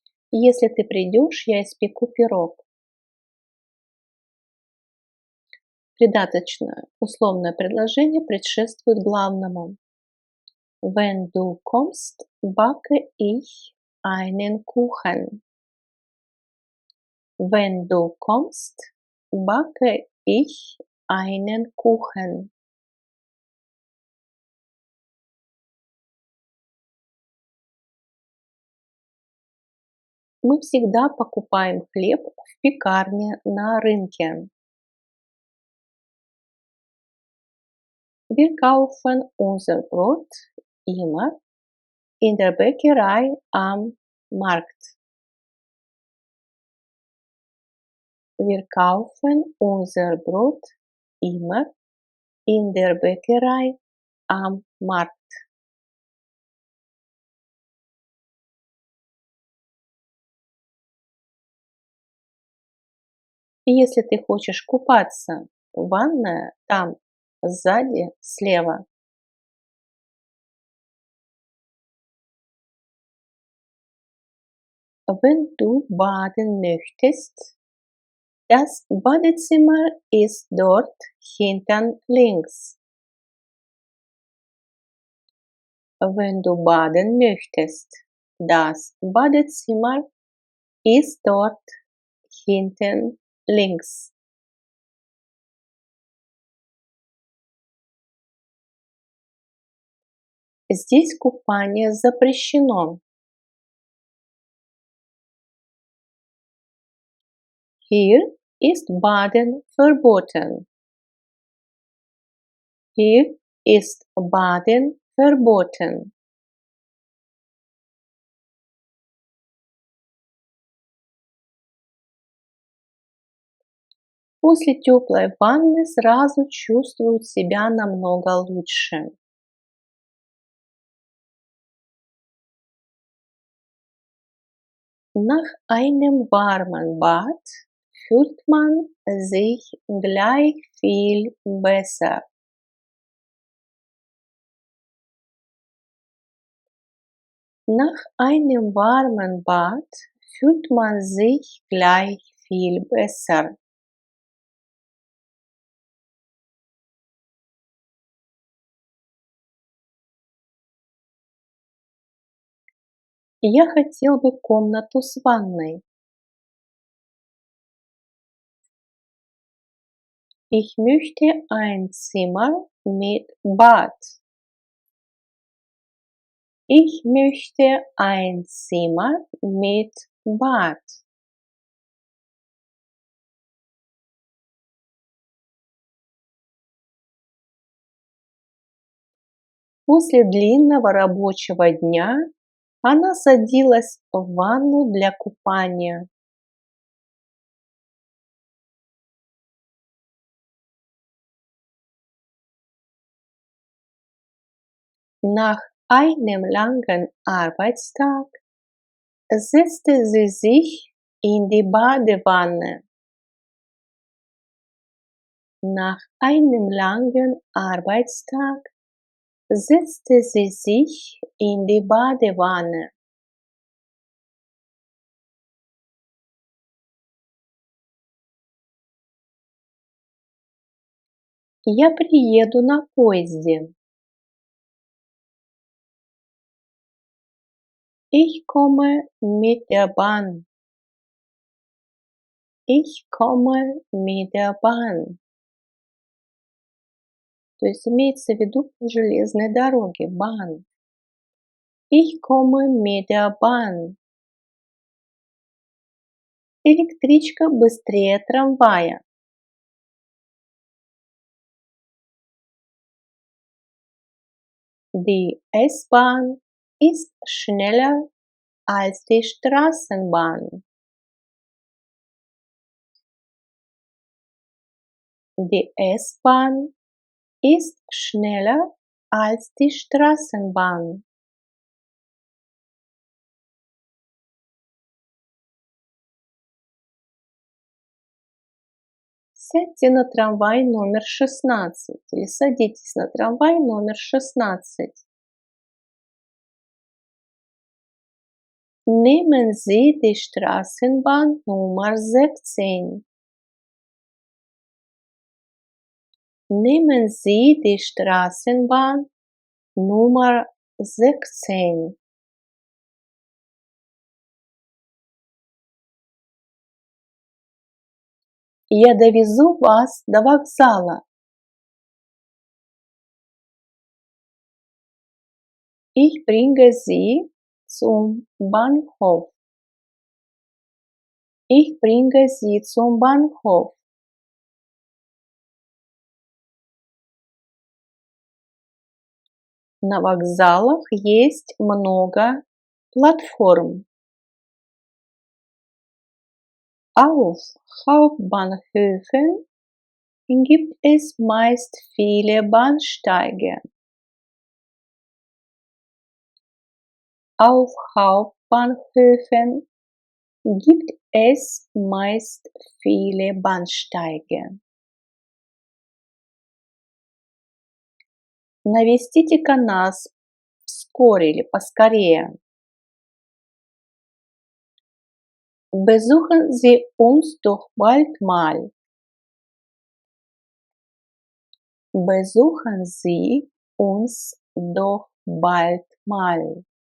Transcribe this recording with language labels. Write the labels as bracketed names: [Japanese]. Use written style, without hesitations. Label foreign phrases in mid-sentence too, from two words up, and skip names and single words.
[Russian] Если ты придешь, я испеку пирог. Придаточное условное предложение предшествует главному. [German] Wenn du kommst, backe ich einen Kuchen. Wenn du kommst, backe ich einen Kuchen. [Russian] Мы всегда покупаем хлеб в пекарне на рынке. [German] Wir kaufen unser Brot immer in der Bäckerei am Markt. Wir kaufen unser Brot immer in der Bäckerei am Markt. [Russian] И если ты хочешь купаться, ванная там, сзади, слева. [German] Wenn du baden möchtest, das Badezimmer ist dort hinten links. Wenn du baden möchtest, das Badezimmer ist dort hinten links. [Russian] Здесь купание запрещено. [German] Hier ist Baden verboten. Hier ist Baden verboten. [Russian] После теплой ванны сразу чувствуют себя намного лучше. [German] Nach einem warmen Bad fühlt man sich gleich viel besser. Nach einem warmen Bad fühlt man sich gleich viel besser. [Russian] Я хотел бы комнату с ванной. [German] Ich möchte ein Zimmer mit Bad. Ich möchte ein Zimmer mit Bad. [Russian] После длинного рабочего дня она садилась в ванну для купания. [German] Nach einem langen Arbeitstag setzte sie sich in die Badewanne. Nach einem langen Arbeitstag setzte sie sich in die Badewanne. [Russian] Я приеду на поезде. [German] Ich komme mit der Bahn. Ich komme mit der Bahn. [Russian] То есть имеется в виду по железной дороге, [German] Bahn. Ich komme mit der Bahn. [Russian] Электричка быстрее трамвая. [German] Die S-Bahn ist schneller als die Straßenbahn. Die S-Bahn ist schneller als die Straßenbahn. [Russian] Сядьте на трамвай номер 16 или садитесь на трамвай номер 16. [German] Nehmen Sie die Straßenbahn Nummer 16. Nehmen Sie die Straßenbahn Nummer 16. [Russian] Я довезу вас до вокзала. [German] Ich bringe Sie zum Bahnhof. Ich bringe Sie zum Bahnhof. [Russian] На вокзалах есть много платформ. [German] Auf Hauptbahnhöfen gibt es meist viele Bahnsteige. Auf Hauptbahnhöfen gibt es meist viele Bahnsteige. [Russian] Навестите-ка нас вскоре или поскорее. [German] Besuchen Sie uns doch bald mal. Besuchen Sie uns doch bald mal.